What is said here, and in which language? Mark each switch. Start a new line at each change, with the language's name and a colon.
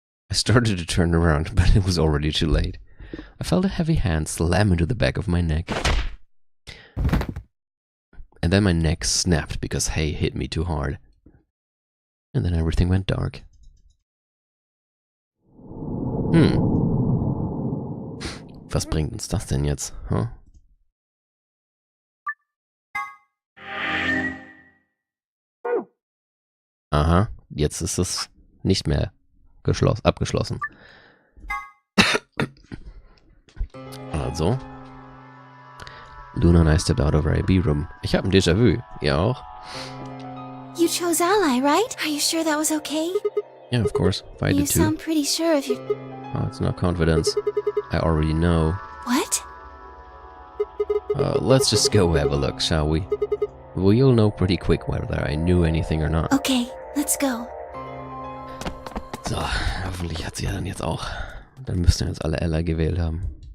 English: I started to turn around, but it was already too late. I felt a heavy hand slam into the back of my neck. And then my neck snapped because hay hit me too hard. And then everything went dark.
German: Was bringt uns das denn jetzt, huh? Aha, jetzt ist es nicht mehr abgeschlossen. Also.
English: Luna and I stepped out of our IB room.
German: Ich habe ein Déjà-vu. Ihr auch?
English: You chose ally, right? Are you sure that was okay? Yeah, of course. If I You did too. sound pretty sure of your... Oh, it's not confidence. I already know. What? Let's just go have a look, shall we? Well, you'll know pretty quick whether I knew anything or not. Okay, let's go.
German: So, hoffentlich hat sie ja dann jetzt auch. Dann müssten jetzt alle Ella gewählt haben.